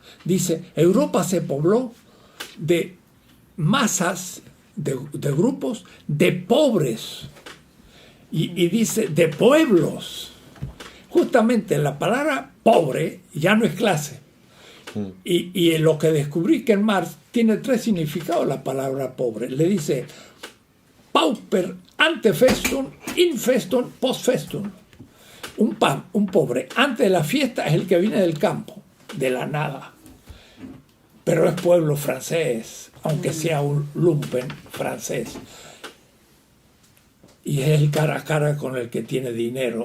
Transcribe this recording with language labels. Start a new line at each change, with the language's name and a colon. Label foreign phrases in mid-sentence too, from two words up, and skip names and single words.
Spanish: Dice, Europa se pobló de masas, de grupos, de pobres. Y dice, de pueblos. Justamente la palabra pobre ya no es clase. Y en lo que descubrí que en Marx tiene 3 significados la palabra pobre. Le dice,
Latin: pauper ante festum, in festum, post festum.
Spanish: Un pobre antes de la fiesta es el que viene del campo, de la nada. Pero es pueblo francés, aunque sea un lumpen francés. Y es el cara a cara con el que tiene dinero.